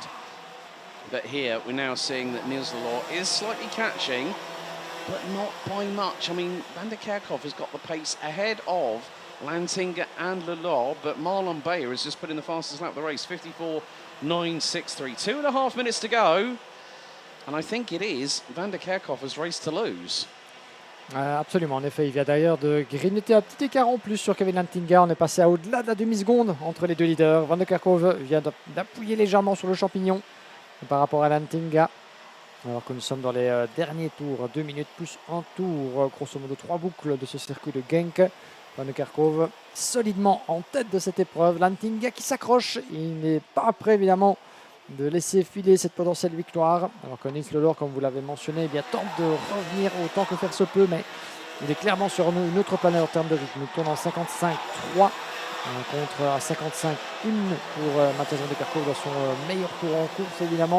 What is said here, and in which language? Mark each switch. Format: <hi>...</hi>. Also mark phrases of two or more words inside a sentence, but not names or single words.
<en>But here we're now seeing that Niels Lelaw is slightly catching, but not by much. I mean, Van der Kerkhoff has got the pace ahead of Lantinga and Lelaw, but Marlon Bayer has just put in the fastest lap of the race, 54.963. 2.5 minutes to go, and I think it is Van der Kerkhof's race to lose.</en> <fr>Absolument, en effet, il vient d'ailleurs de grignoter un petit écart en plus sur Kevin Lantinga. On est passé à au-delà de la demi-seconde entre les deux leaders. Van der Kerkhoff vient d'appuyer légèrement sur le champignon par rapport à Lantinga. Alors que nous sommes dans les derniers tours, 2 minutes plus un tour, grosso modo 3 boucles de ce circuit de Genk. Van der Kerkhoff solidement en tête de cette épreuve. Lantinga qui s'accroche, il n'est pas prêt évidemment de laisser filer cette potentielle victoire. Alors que Niels Lelaw, comme vous l'avez mentionné, eh bien, tente de revenir autant que faire se peut, mais il est clairement sur une autre planète en termes de rythme. Il tourne en 55.3 contre 55.1 pour Matthias Van der Kerkhoff dans son meilleur tour en course évidemment.</fr>